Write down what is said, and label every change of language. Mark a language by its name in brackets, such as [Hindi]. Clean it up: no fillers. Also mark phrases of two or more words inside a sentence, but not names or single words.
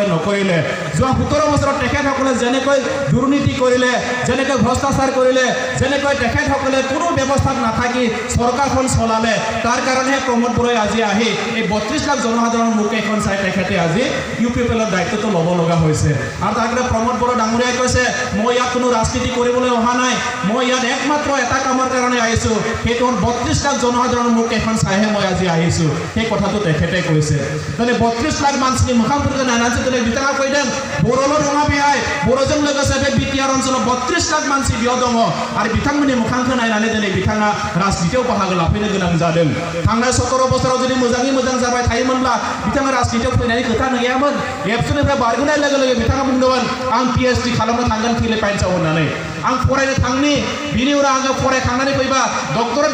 [Assamese] নকৰিলে যোৱা 17 বছৰত তেখেতসকলে যেনেকৈ দুৰ্নীতি কৰিলে যেনেকৈ ভ্ৰষ্টাচাৰ কৰিলে যেনেকৈ তেখেতসকলে কোনো ব্যৱস্থাত নাথাকি চৰকাৰখন চলালে তাৰ কাৰণেহে প্ৰমোদ বড়োই আজি আহি এই 32 লাখ জনসাধাৰণৰ মুখ এখন চাই তেখেতে আজি ইউপিপিএলৰ দায়িত্বটো ল'ব লগা হৈছে আৰু তাৰ কাৰণে প্ৰমোদ বড়ো ডাঙৰীয়াই কৈছে মই ইয়াত কোনো ৰাজনীতি কৰিবলৈ অহা নাই মই ইয়াত একমাত্ৰ এটা কামৰ কাৰণে আহিছোঁ সেইটো 32 লাখ জনসাধাৰণৰ মোক এখন চাইহে মই আজি আহিছোঁ সেই কথাটো তেখেতে কৈছে মানে [Bodo] 32 লাখ মানসিनि মোখামफोरखौ नायनानैसो दिनै बिथाङा फैदों बर'ल' नङा बेहाय बर'जों लोगोसे बे बिटिआर ओनसोलाव 32 लाख मानसि बेयाव दङ आरो बिथांमोननि मोखांखौ नायनानै दिनै बिथाङा राजनितियाव बाहागो लाफैनो गोनां जादों थांनाय 17 बोसोराव जुदि मोजाङै मोजां जाबाय थायोमोनब्ला बिथाङा राजनितियाव फैनायनि खोथा गैयामोन एबसुनिफ्राय बारग'नाय लोगो लोगो बिथाङा बुंदोंमोन आं पिएचडि खालामनो थांगोन फिलिपाइन्सआव होननानै आं फरायनो थांनि बिनि उनाव आङो फरायखांनानै फैबा डक्टरेट